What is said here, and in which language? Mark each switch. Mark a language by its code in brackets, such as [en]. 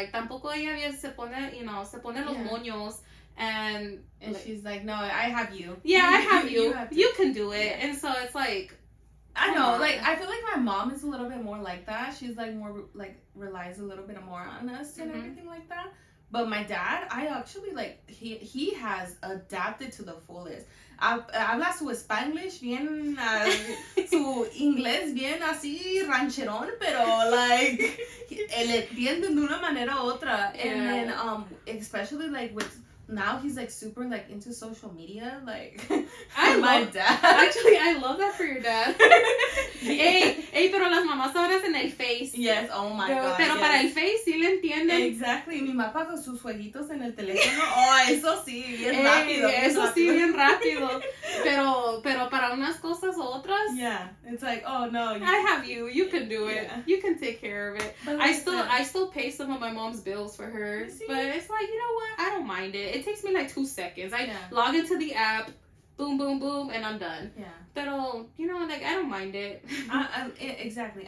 [es] Like tampoco ella se pone los moños. [en] And like, she's like, no, I have you. Yeah, I have you. You can do it. And so it's like, I know, like, I feel like my mom is a little bit more like that. She's, like, more, like, relies a little bit more on us and everything like that. But my dad, I actually, like, he has adapted to the fullest. [es] Habla su Spanglish bien, su inglés bien así rancherón, pero, [en] like, [es] él entiende de una manera u otra. [en] And then, especially, like, with... Now he's like super like into social media, like my dad. Actually, I love that for your dad. [es] Hey, pero las mamás ahora es en el Face. [en] Yes, oh my God. [es] Pero para el Face sí le entienden. [en] Exactly. [es] Mi papá con sus jueguitos en el teléfono. Oh, eso sí, bien rápido. Eso sí, bien rápido. Pero para unas cosas u otras. [en] Yeah, it's like, oh no. I have you. You can do it. Yeah. You can take care of it. But I still pay some of my mom's bills for her. But it's like, you know what? I don't mind it. It takes me like 2 seconds. I log into the app, boom, boom, boom, and I'm done. Yeah. [es] Pero, [en] like, I don't mind it. Exactly.